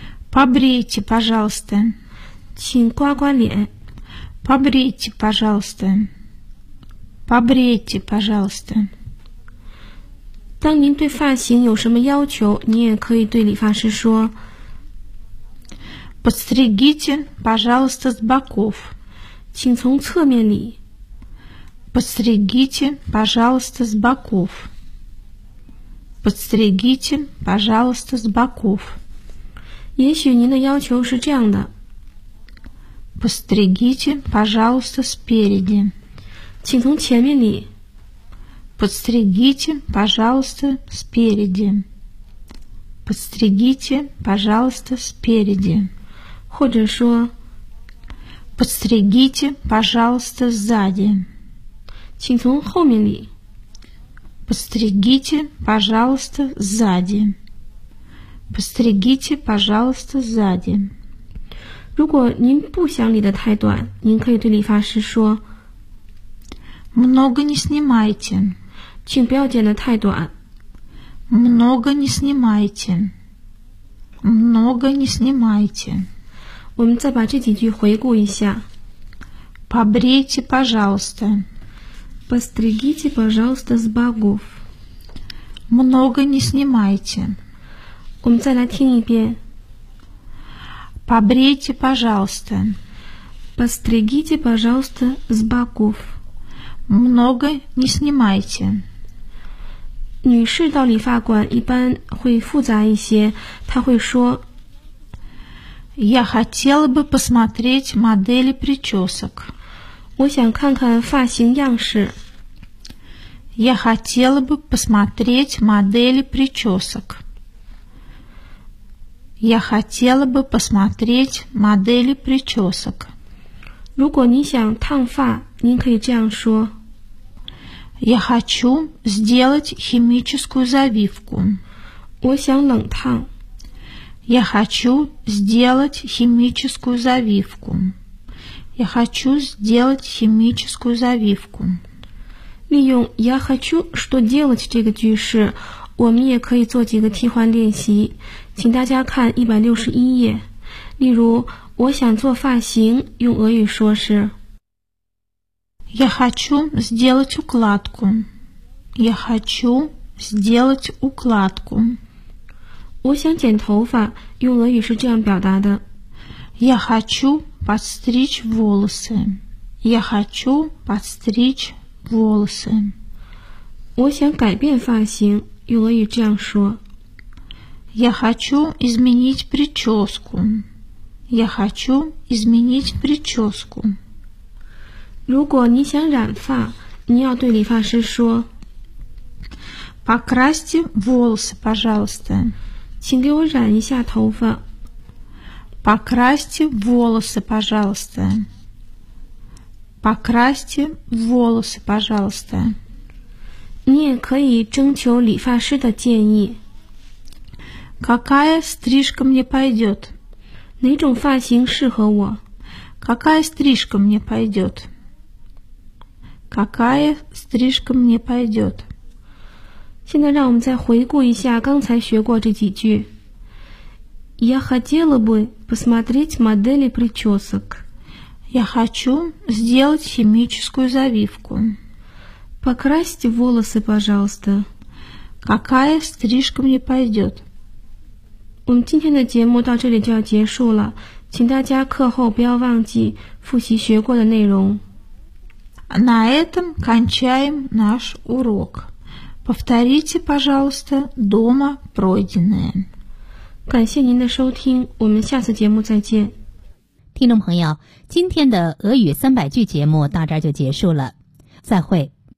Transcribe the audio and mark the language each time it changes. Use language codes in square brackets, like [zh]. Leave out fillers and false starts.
[ru] Побрейте, пожалуйста. [zh] 请刮刮脸。 [ru] Побрейте, пожалуйста. Побрейте, пожалуйста. [zh] 当您对发型有什么要求，你也可以对理发师说 [ru] Подстригите, пожалуйста, с боков. [zh] 请从侧面理。 [ru] Подстригите, пожалуйста, с боков. Подстригите, пожалуйста, с боков. [zh] 也许您的要求是这样的。 [ru] Подстригите, пожалуйста, спереди. [zh] 请从前面理。 [ru] Подстригите, пожалуйста, спереди. Подстригите, пожалуйста, спереди. [zh] 或者说 [ru] Подстригите, пожалуйста, сзади. [zh] 请从后面理。 [ru] Подстригите, пожалуйста, сзади. Подстригите, пожалуйста, сзади. [zh] 如果您不想理得太短，您可以对理发师说 [ru] Много не снимайте. [zh] 请不要剪得太短。 [ru] Много не снимайте. Много не снимайте. [zh] 我们再把这几句回顾一下。 [ru] Побрейте, пожалуйста. Постригите, пожалуйста, с боков. Много не снимайте. Умцалатинпе. Побрейте, пожалуйста. Постригите, пожалуйста, с боков. Много не снимайте. [zh] 女士到理发馆一般会复杂一些，她会说 [ru] Я хотела бы посмотреть модели причесок. [zh] 我想看看发型样式。 [ru] Я хотела бы посмотреть модели причесок. Я хотела бы посмотреть модели причесок. [zh] 如果你想烫发，您可以这样说。 [ru] Я хочу сделать химическую завивку. [zh] 我想冷烫。 [ru] Я хочу сделать химическую завивку. Я хочу сделать химическую завивку. [zh] 利用 [ru] я хочу что делать [zh] 这个句式，我们也可以做几个替换练习，请大家看161页。例如，我想做发型，用俄语说是 [ru] я хочу сделать укладку. Я хочу сделать укладку. [zh] 我想剪头发，用俄语是这样表达的 [ru] я хочу подстричь волосы. Я хочу подстричь волосы. волосы. [zh] 我想改变发型，用俄语这样说。 [ru] Я хочу изменить прическу. Я хочу изменить прическу. [zh] 如果你想染发，你要对理发师说。 [ru] Покрасьте волосы, пожалуйста. [zh] 请给我染一下头发。 [ru] Покрасьте волосы, пожалуйста. Покрасьте волосы, пожалуйста. [zh] 你也可以征求理发师的建议。 [ru] Какая стрижка мне пойдет? [zh] 哪种发型适合我? [ru] Какая стрижка мне пойдет? Какая стрижка мне пойдет? [zh] 现在让我们再回顾一下刚才学过这几句。 [ru] Я хотела бы посмотреть модели причесок. Я хочу сделать химическую завивку. Покрасьте волосы, пожалуйста. Какая стрижка мне пойдет? [zh] 我们今天的节目到这里就要结束了，请大家课后不要忘记复习学过的内容。 [ru] На этом кончаем наш урок. Повторите, пожалуйста, дома пройденное. [zh] 感谢您的收听，我们下次节目再见。听众朋友，今天的俄语三百句节目到这儿就结束了，再会。